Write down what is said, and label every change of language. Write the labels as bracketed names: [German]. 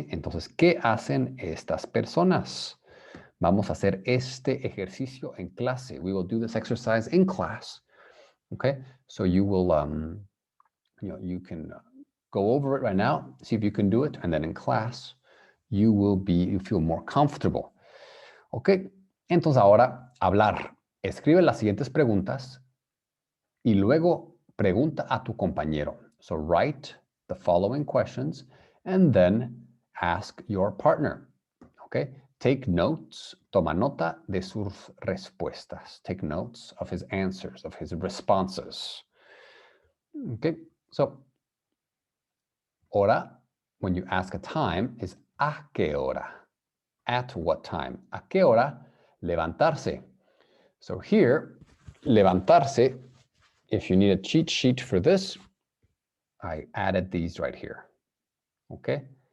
[Spanish] Entonces, ¿qué hacen estas personas? Vamos a hacer este ejercicio en clase. [English] We will do this exercise in class. Okay? So you will, you can go over it right now, see if you can do it, and then in class, you feel more comfortable. [Spanish] Ok? Entonces ahora, hablar. Escribe las siguientes preguntas y luego pregunta a tu compañero. [English] So write the following questions and then ask your partner. Okay? Take notes, [Spanish] toma nota de sus respuestas. [English] Take notes of his answers, of his responses. Okay? So, hora, when you ask a time, is a qué hora? At what time? [Spanish] A qué hora? Levantarse. [English] So here, levantarse, if you need a cheat sheet for this, I added these right here. Okay?